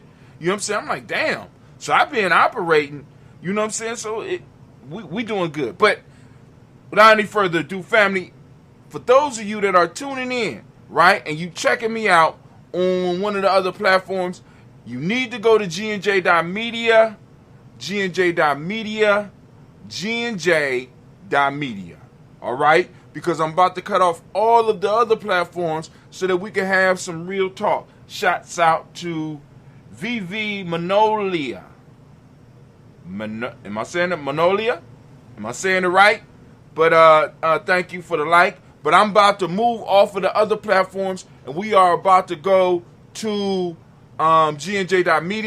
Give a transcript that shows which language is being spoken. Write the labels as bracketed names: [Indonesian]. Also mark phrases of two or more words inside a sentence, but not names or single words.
[English] You know what I'm saying? I'm like, damn. So I've been operating, you know what I'm saying? So we doing good. But without any further ado, family, for those of you that are tuning in, right, and you checking me out on one of the other platforms, you need to go to gnj.media, gnj.media, gnj.media, all right? Because I'm about to cut off all of the other platforms so that we can have some real talk. Shouts out to VV Manolia. Am I saying it? Manolia? Am I saying it right? But thank you for the like. But I'm about to move off of the other platforms, and we are about to go to gnj.media.